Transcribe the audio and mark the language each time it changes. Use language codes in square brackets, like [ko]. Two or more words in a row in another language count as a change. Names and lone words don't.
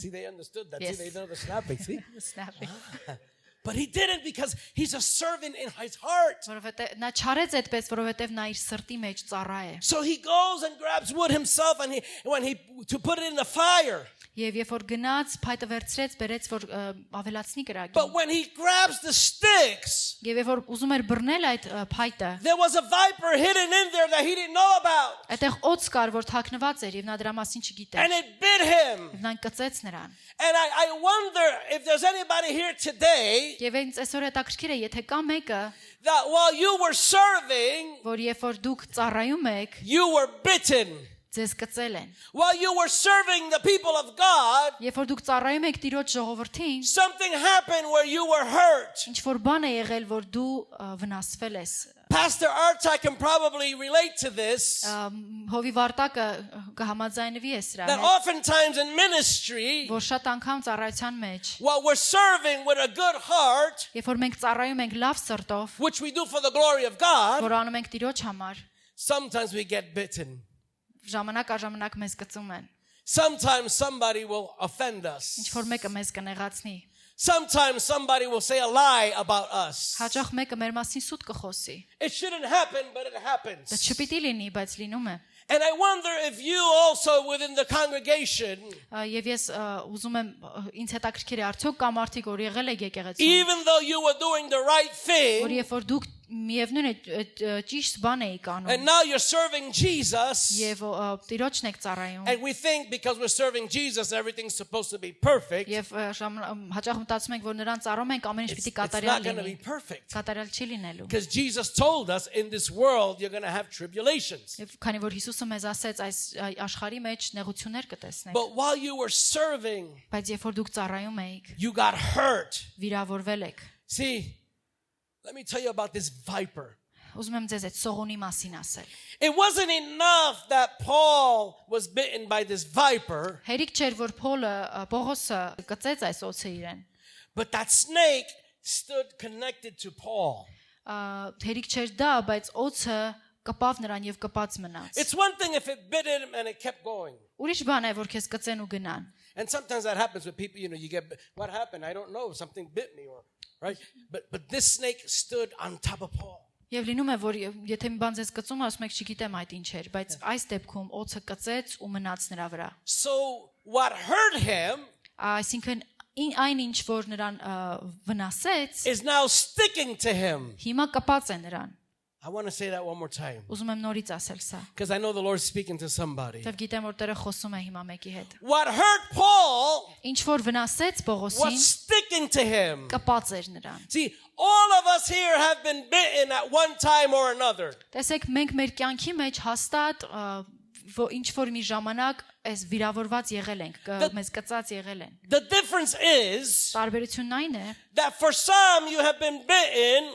[en] See, they understood that. Yes. See, they know the snapping. See? Snapping. But he didn't because he's a servant in his heart. [hy] Որովհետեւ նա չարեց այդպես, որովհետեւ նա իր սրտի մեջ ծառա է։ [en] So he goes and grabs wood himself and to put it in the fire. [hy] Եվ երբ որ գնաց, փայտը վերցրեց, բերեց որ ավելացնի կրակին։ [en] But when he grabs the sticks, [hy] Եվ երբ որ ուզում էր բռնել այդ փայտը, [en] there was a viper hidden in there that he didn't know about. [hy] այդտեղ օծ կար, որ թաքնված էր եւ նա դրա մասին չգիտեր։ [en] And it bit him. [hy] Եվ նա կծեց նրան։ [en] And I wonder if there's anybody here today [hy] Եվ ինձ այսօր հետաքրքիր է, եթե կա մեկը, [en] that while you were serving, [hy] որ երբ որ դուք ծառայում եք, [en] you were bitten. [hy] ձեզ կծել են։ [en] While you were serving the people of God, [hy] Երբ որ դուք ծառայում եք Տիրոջ ժողովրդին, [en] something happened where you were hurt. [hy] ինչ որ բան է եղել, որ դու վնասվել ես։ [en] Pastor Arta can probably relate to this. [hy] Հովի Վարտակը կհամաձայնվի է սրա [en] That [hy] հետ, [en] oftentimes in ministry, [hy] որ շատ անգամ ծառայության մեջ, [en] while we're serving with a good heart, [hy] երբ որ մենք ծառայում ենք լավ սրտով, [en] which we do for the glory of God, [hy] որ անում ենք Տիրոջ համար, [en] sometimes we get bitten. [hy] ժամանակ առ ժամանակ մեզ կծում են։ [en] Sometimes somebody will offend us. [hy] Ինչ որ մեկը մեզ կնեղացնի։ [en] Sometimes somebody will say a lie about us. [hy] Հաճախ մեկը մեր մասին սուտ կխոսի։ [en] It shouldn't happen, but it [hy] Դա [en] happens. [hy] չպիտի լինի, բայց լինում է։ [en] And I wonder if you also within the congregation, [hy] Եվ ես ուզում եմ ինձ հետաքրքիր է արդյոք կա մարդիկ, որ եղել եք եկեղեցում, [en] even though you were doing the right [hy] որ [en] thing, [hy] երբ որ դուք միևնույն է ճիշտ բան էիք [en] and [hy] անում, [en] now you're serving Jesus, [hy] եւ Տիրոջն եք ծառայում, [en] and we think because we're serving Jesus, everything's supposed to be perfect. [hy] եւ հաճախ մտածում ենք, որ նրան ծառայում ենք, ամեն ինչ [en] It's [hy] պիտի [en] not [hy] կատարյալ [en] going to be [hy] լինի։ [en] perfect. [hy] Կատարյալ չի լինելու։ [en] Because Jesus told us in this world you're going to have tribulations. [hy] Եվ քանի որ Հիսուսը մեզ ասեց այս աշխարհի մեջ նեղություններ կտեսնեք, [en] But while you were serving, [hy] բայց երբ որ դուք ծառայում էիք, [en] you got hurt. [hy] վիրավորվել եք։ [en] See, let me tell you about this viper. [hy] Ուզում եմ ձեզ այդ սողունի մասին ասել։ [en] It wasn't enough that Paul was bitten by this viper, [hy] Հերիք չէր, որ Պողոսը կծեց այս օձը իրեն։ [en] but that snake stood connected to Paul. [hy] Հերիք չէր դա, բայց օձը կպավ նրան եւ կպած մնաց։ [en] It's one thing if it bit him and it kept going. [hy] Ուրիշ բան է, որ քեզ կծեն ու gnan։ [en] And sometimes that happens with people, you get, what happened? I don't know, something bit me, or right? But this snake stood on top of Paul. [hy] Եվ լինում է, որ եթե մի բան ձեզ կծում, ասում եք չգիտեմ այդ ինչ էր, բայց այս դեպքում օձը կծեց ու մնաց նրա վրա։ [en] So what hurt him [hy] Այսինքն այն ինչ որ նրան վնասեց, [en] is now sticking to him. [hy] հիմա կպած է նրան։ [en] I want to say that one more time, [hy] Ուզում եմ նորից ասել սա, [en] because I know the Lord's speaking to somebody. [hy] որտեվ գիտեմ որ Տերը խոսում է հիմա մեկի հետ։ [en] What hurt Paul [hy] Ինչ որ վնասեց Պողոսին, [en] was sticking to him. [hy] կպած էր նրան։ [en] See, all of us here have been bitten at one time or another. [hy] Տեսեք, մենք մեր կյանքի մեջ հաստատ ինչ որ մի ժամանակ այս վիրավորված եղել ենք, մեզ կծած եղել են։ [en] The difference is [hy] Տարբերությունն այն է, [en] that for some you have been bitten